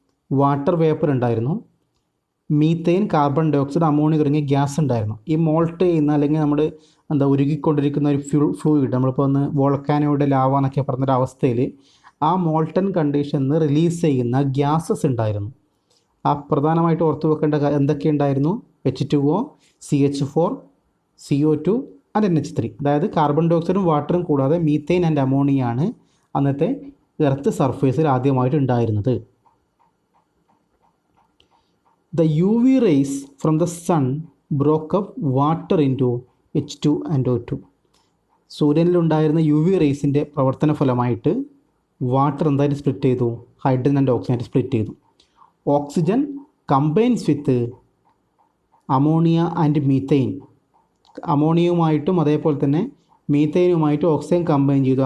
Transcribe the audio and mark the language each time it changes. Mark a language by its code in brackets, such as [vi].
[ml] Water vapour ഉണ്ടായിരുന്നു, methane, carbon dye oxide, ammonia തുടങ്ങിയ gas ഉണ്ടായിരുന്നു. ഈ മോൾട്ട് ചെയ്യുന്ന അല്ലെങ്കിൽ നമ്മൾ ഉരുകിക്കൊണ്ടിരിക്കുന്ന ഒരു ഫ്ലൂയിഡ്, നമ്മളിപ്പോൾ ഒന്ന് വോൾക്കാനോയുടെ ലാവ എന്നൊക്കെ പറഞ്ഞൊരവസ്ഥയിൽ ആ മോൾട്ടൺ കണ്ടീഷനിൽ റിലീസ് ചെയ്യുന്ന ഗ്യാസസ് ഉണ്ടായിരുന്നു. ആ പ്രധാനമായിട്ട് ഓർത്തു വെക്കേണ്ട എന്തൊക്കെ ഉണ്ടായിരുന്നു? [en] H2O, CH4, CO2 and NH3. [ml] അതായത് കാർബൺ ഡൈ ഓക്സൈഡും വാട്ടറും കൂടാതെ മീത്തേൻ ആൻഡ് അമോണിയാണ് അന്നത്തെ എർത്ത് സർഫേസിൽ ആദ്യമായിട്ട് ഉണ്ടായിരുന്നത്. [en] The UV rays from the sun broke up water into H2 and O2. [ml] സൂര്യനിലുണ്ടായിരുന്ന UV റേസിൻ്റെ പ്രവർത്തന ഫലമായിട്ട് വാട്ടർ എന്തായിട്ട് സ്പ്ലിറ്റ് ചെയ്തു? ഹൈഡ്രജൻ ആൻഡ് ഓക്സിജൻ ആയിട്ട് സ്പ്ലിറ്റ് ചെയ്തു. [en] Oxygen combines with ammonia and methane. [ml] അമോണിയയുമായിട്ടും അതേപോലെ തന്നെ മീത്തൈനുമായിട്ടും ഓക്സിജൻ കമ്പൈൻ ചെയ്തു.